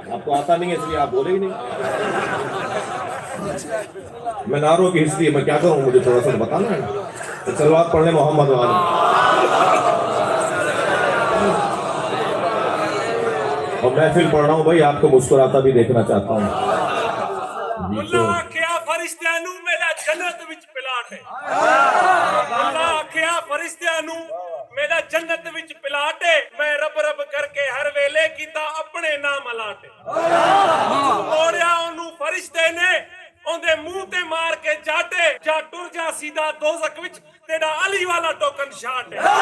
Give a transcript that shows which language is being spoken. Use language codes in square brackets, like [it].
[ur] آپ کو آتا نہیں ہے اس لیے آپ بولے ہی نہیں. میں نعروں کی ہسٹری میں کیا کروں، مجھے تھوڑا سا بتانا ہے. تو سلوات پڑھ لیں محمد والے. اور محفل پڑھ رہا ہوں بھائی، آپ کو مسکراتا بھی دیکھنا چاہتا ہوں. [pa] اللہ آکھیا فرشتیاں نوں میرا جنت وچ پلاٹ ہے. اللہ آکھیا فرشتیاں نوں میرا جنت وچ پلاٹ ہے. میں رب رب کر کے ہر ویلے کیتا اپنے نام الاٹ ہے. موڑیا اونوں فرشتے نے اندے منہ تے مار کے جاٹے، جا ٹر جا سیدھا دوزخ وچ، تیرا علی والا ٹوکن شاٹ ہے.